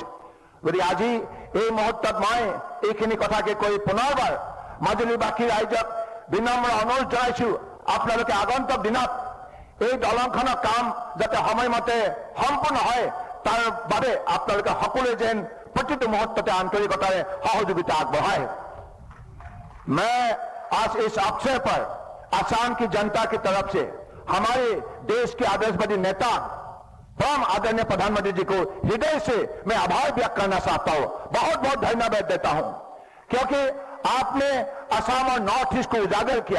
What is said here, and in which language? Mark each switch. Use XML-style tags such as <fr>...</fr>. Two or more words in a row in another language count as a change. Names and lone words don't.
<as>গতিকে আজি এই মুহূৰ্তত মই এইখিনি কথাকে কৈ পুনৰবাৰ মাজুলীবাসী ৰাইজক বিনম্ৰ অনুৰোধ জনাইছো, আপোনালোকে আগন্তুক দিনত এই দলংখনৰ কাম যাতে সময়মতে সম্পূৰ্ণ হয় তাৰ বাবে আপোনালোকে সকলোৱে যেন প্ৰতিটো মুহূৰ্তত আন্তৰিকতাৰে সহযোগিতা আগবঢ়ায়।</as> <hi>मैं आज इस अवसर पर असम की जनता की तरफ से हमारे देश के आदर्शवादी नेता परम आदरणीय प्रधानमंत्री जी को हृदय से मैं आभार व्यक्त करना चाहता हूं, बहुत बहुत धन्यवाद देता हूं, क्योंकि आपने असम और नॉर्थ ईस्ट को उजागर किया।</hi>